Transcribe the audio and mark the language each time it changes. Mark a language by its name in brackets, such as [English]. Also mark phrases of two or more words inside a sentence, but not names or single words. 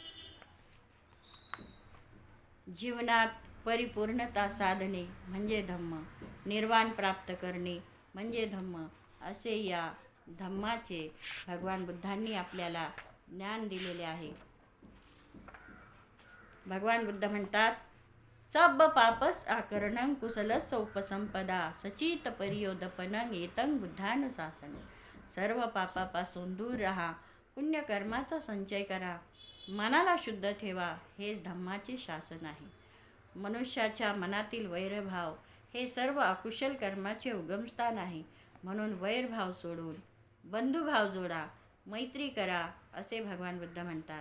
[Marathi] जीवनात परिपूर्णता साधणे म्हणजे धम्म. निर्वाण प्राप्त करणे म्हणजे धम्म. असे या धम्माचे भगवान बुद्धांनी आपल्याला ज्ञान दिलेले आहे. भगवान बुद्ध म्हणतात, [Pali] सब पापस आकरणं कुशलस्य उपसंपदा सचित परियोदपनं एतं बुद्धानुशासनं. [Marathi] सर्व पापापासून दूर राहा, पुण्यकर्माचा संचय करा, मनाला शुद्ध ठेवा, हेच धम्माचे शासन आहे. मनुष्याच्या मनातील वैरभाव हे सर्व अकुशल कर्माचे उगमस्थान आहे. म्हणून वैरभाव सोडून बंधुभाव जोडा, मैत्री करा असे भगवान बुद्ध म्हणतात.